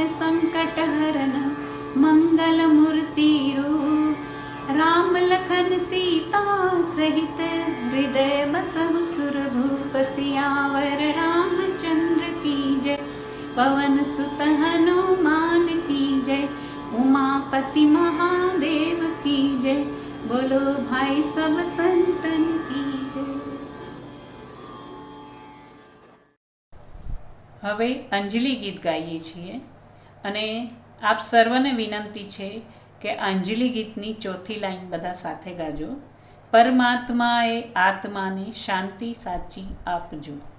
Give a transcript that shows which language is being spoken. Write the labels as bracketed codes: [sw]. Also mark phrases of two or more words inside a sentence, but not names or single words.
[hi] संकट हरन, मंगल मूर्ति रूप, राम लखन सीता सहित, हृदय बसहु सुरभूप, सियावर रामचंद्र की जय, पवन सुत हनुमान की जय, उमापति महादेव की जय, बोलो भाई सब संतन की जय। [gu] હવે અંજલિ ગીત ગાઈએ છીએ અને આપ સર્વને વિનંતી છે કે અંજલિ ગીતની ચોથી લાઈન બધા સાથે ગાજો. પરમાત્માએ આત્માને શાંતિ સાચી આપજો.